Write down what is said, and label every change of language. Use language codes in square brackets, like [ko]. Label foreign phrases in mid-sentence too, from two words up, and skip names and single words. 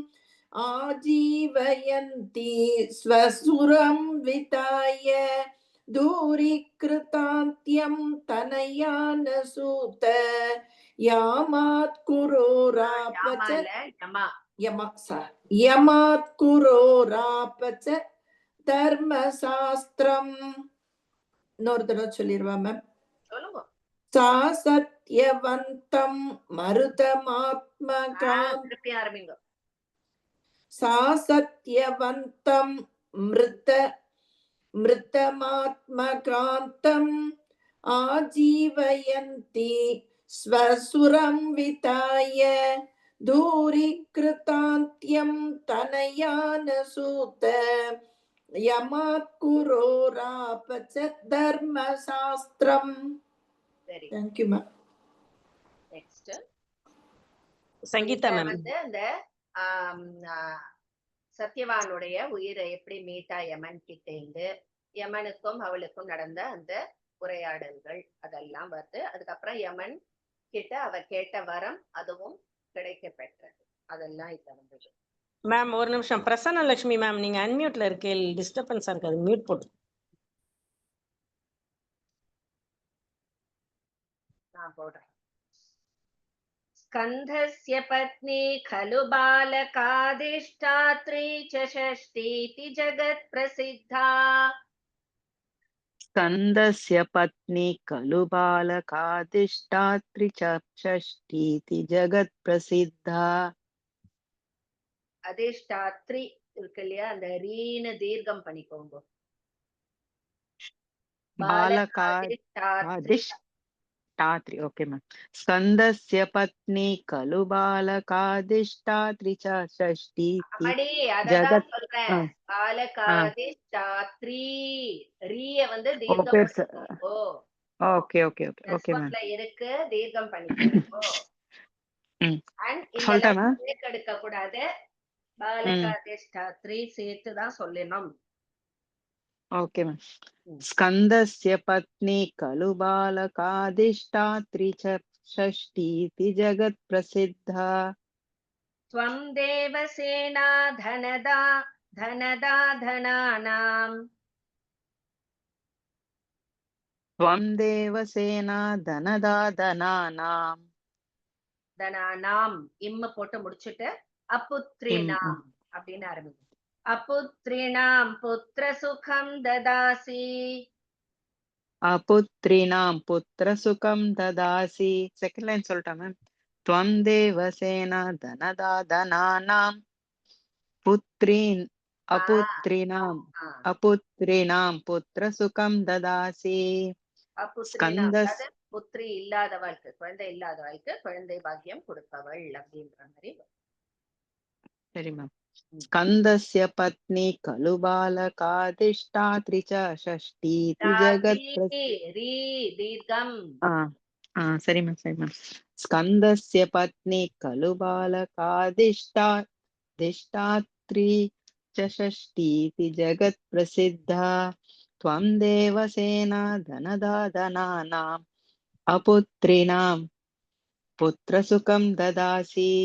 [sa] आजीवयन्ति स्वसुरं विताय दूरीकृतान्त्यं तनयानसूत यामात्कुरोराप च यमात्कुरोराप च धर्मशास्त्रम्. [ta] இன்னொரு தடவை சொல்லிடுவா மேம். [sa] सा सत्यवन्तं मरुतमात्मकान्तम् सा सत्यवन्तं मृतमात्मकान्तम् आजीवयन्ति स्वसुरं विताय दूरीकृतान्त्यं तनयानसूत यमात्कुरोराप च धर्मशास्त्रम्. [en] Thank you ma'am. Next [ta] சங்கீதா மேம். வந்து அந்த சத்யவானுடைய உயிரை எப்படி மீட்டா யமன் கிட்ட இருந்து யமனுக்கும் அவளுக்கும் நடந்த அந்த உரையாடல்கள் அதெல்லாம் வருது. அதுக்கப்புறம் யமன் கிட்ட அவ கேட்ட வரம் அதுவும் கிடைக்க பெற்றது. அதெல்லாம் இதுல வந்தது. மேம் ஒரு நிமிஷம், பிரசன்ன லட்சுமி மேம் நீங்க அன்மியூட்ல இருக்கே, டிஸ்டர்பன்ஸா இருக்காது, மியூட் போட்டு. நான் போடுறேன். [sa] स्कन्धस्य पत्नी खलु बालकादिष्टात्री च षष्ठीति जगत्प्रसिद्धा स्कन्दस्य पत्नी खलु बालकादिष्टात्री च षष्ठीति जगत्प्रसिद्धा [ta] அதிஷ்டாத்ரி இருக்கு இல்லையா, அந்த ரீன்னு தீர்க்கம் பண்ணிக்கோங்க. [en] बालकादिष्टात्री okay ma'am. [sa] स्कन्दस्य पत्नी खलु बालकादिष्टात्री च षष्ठीति [ta] அடி அததான் [sa] जगत् [ta] சொல்றேன். பாலகாதிஷ்டாத்ரி ரீய வந்து தீர்க்கம் [en] ओके [ta] பண்ணிக்கோங்க. [en] okay okay okay okay ma'am [ta] தஸ்வத்ல இருக்கு, தீர்க்கம் பண்ணிக்கோங்க. [en] அண்ட் [ta] சொல்லிட்டா இந்த மேம்? பிரேக் எடுக்க கூடாது. பாலகாதிஷ்டாத்ரி சேர்த்து தான் சொல்லணும். [en] okay ma'am. [sa] स्कन्दस्य पत्नी खलु बालकादिष्टात्री च षष्ठीति जगत्प्रसिद्धा त्वं देवसेना धनदा धनानाम् त्वं देवसेना धनानाम् [ta] தனானாம் இம்ம போட்டு முடிச்சுட்டு அபுத்ரிணாம் அப்படின்னு ஆரம்பிக்கும். [sa] अपुत्रिणां पुत्र सुखं ददासि. अपुत्रीणां पुत्रसुखं ददासि। [en] second line [ta] சொல்லிட்டா மேம்? [sa] त्वं देवसेना धनानां अपुत्रीणां पुत्रसुखं ददासि। [ta] அபுத்ரிணாம் அதாவது புத்திரி இல்லாதவளுக்கு, குழந்தை இல்லாதவளுக்கு குழந்தை பாக்கியம் கொடுப்பவள் அப்படின்ற மாதிரி. சரி மேம். [sa] स्कन्दस्य पत्नी खलु बालकादिष्टात्री च षष्ठीति दीर्घम [ta] சரி மேம் [sa] स्कन्दस्य पत्नी खलु बालकादिष्टात्री च षष्ठीति जगत्प्रसिद्धा त्वं देवसेना धनानाम् अपुत्रीणां पुत्रसुखं ददासि।